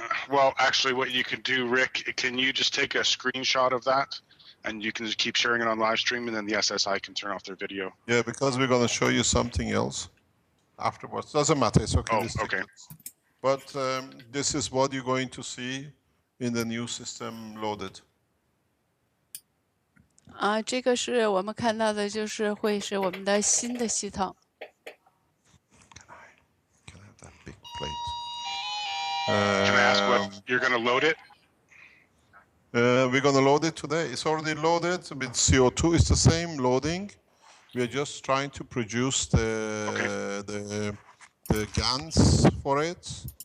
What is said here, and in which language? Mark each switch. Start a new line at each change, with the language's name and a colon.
English: Well, actually, what you can do, Rick, can you just take a screenshot of that, and you can just keep sharing it on live stream, and then the SSI can turn off their video. Yeah, because we're going to show you something else afterwards. Doesn't matter. It's okay. Oh, okay. But this is what you're going to see in the new system loaded.
Chinese: 这个是我们看到的，就是会是我们的新的系统。
English: Can I have that big plate? Can I ask what you're going to load it? We're going to load it today. It's already loaded with CO2. It's the same loading. We're just trying to produce the GANs for it.